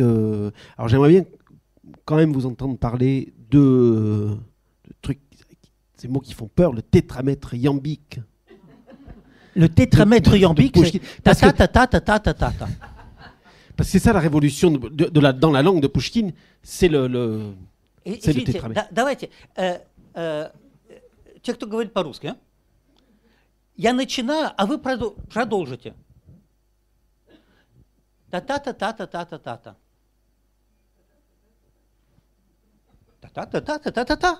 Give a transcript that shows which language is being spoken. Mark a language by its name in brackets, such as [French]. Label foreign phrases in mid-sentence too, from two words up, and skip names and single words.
[French] Alors j'aimerais bien quand même vous entendre parler de trucs, ces mots qui font peur, le tétramètre iambique. Le tétramètre iambique, c'est ta-ta-ta-ta-ta-ta-ta-ta. Parce que c'est ça la révolution dans la langue de Pouchkine, c'est le tétрамètre. [Russian] Давайте, те, кто говорит по-русски, я начинаю, а вы продолжите. Та-та-та-та-та-та-та-та. Та-та-та-та-та-та-та.